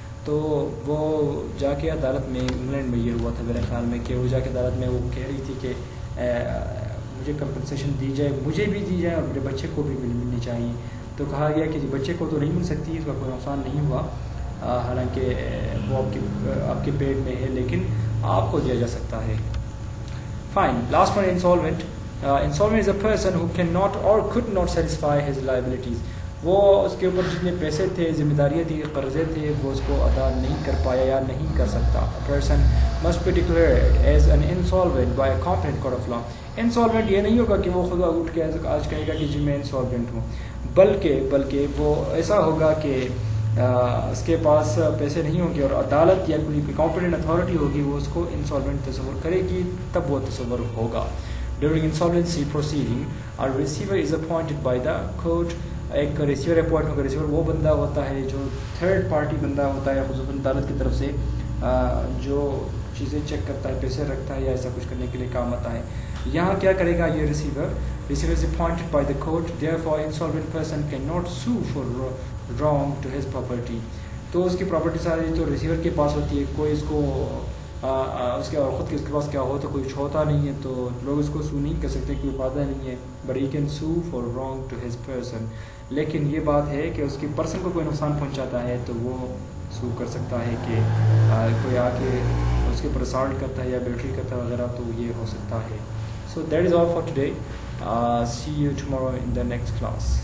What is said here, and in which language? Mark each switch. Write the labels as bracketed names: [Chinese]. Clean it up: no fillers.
[Urdu] تو وہ جا کے عدالت میں, انگلینڈ میں یہ ہوا تھا میرے خیال میں, کہ وہ جا کے عدالت میں وہ کہہ رہی تھی کہ مجھے کمپنسیشن دی جائے, مجھے بھی دی جائے اور میرے بچے کو بھی ملنی چاہیے. تو کہا گیا کہ بچے کو تو نہیں مل سکتی, اس کا کوئی نقصان نہیں ہوا, حالانکہ وہ آپ کے پیٹ میں ہے, لیکن آپ کو دیا جا سکتا ہے. [English] Fine. Last one, insolvent. Insolvent is a person who cannot or could not satisfy his liabilities. [Urdu] وہ اس کے اوپر جتنے پیسے تھے، ذمہ داریاں تھی، قرضے تھے، وہ اس کو ادا نہیں کر پایا یا نہیں کر سکتا. [English] Person must be declared as an insolvent by a competent court of law. [Urdu] Insolvent یہ نہیں ہوگا کہ وہ خود اٹھ کے آج کہے گا کہ جی میں انسالوینٹ ہوں، بلکہ وہ ایسا ہوگا کہ اس کے پاس پیسے نہیں ہوں گے اور عدالت یا کوئی کمپیٹنٹ اتھارٹی ہوگی وہ اس کو انسالوینٹ تصور کرے گی، تب وہ تصور ہوگا. [English] During insolvency proceeding a receiver is appointed by the court. [Urdu] ایک ریسیور اپوائنٹ ہوگا. ریسیور وہ بندہ ہوتا ہے جو تھرڈ پارٹی بندہ ہوتا ہے خصوصاً عدالت کی طرف سے، جو چیزیں چیک کرتا ہے، پیسے رکھتا ہے یا ایسا کچھ کرنے کے لیے کام آتا ہے. یہاں کیا کرے گا یہ [English] Receiver is appointed by the court, therefore insolvent person cannot sue for wrong to his property. [Urdu] تو اس کی پراپرٹی ساری تو ریسیور کے پاس ہوتی ہے، کوئی اس کو اس کے اور خود کے اس کے پاس کیا ہو تو کوئی ہوتا نہیں ہے، تو لوگ اس کو سو نہیں کر سکتے، کوئی فائدہ نہیں ہے. [English] But he can sue for wrong to his person. [Urdu] لیکن یہ بات ہے کہ اس کی پرسن کو کوئی نقصان پہنچاتا ہے تو وہ سو کر سکتا ہے کہ کوئی آ کے اس کے اوپر اسالٹ کرتا ہے یا بیٹری کرتا ہے وغیرہ، تو یہ ہو سکتا ہے. [English] So that is all for today. See you tomorrow in the next class.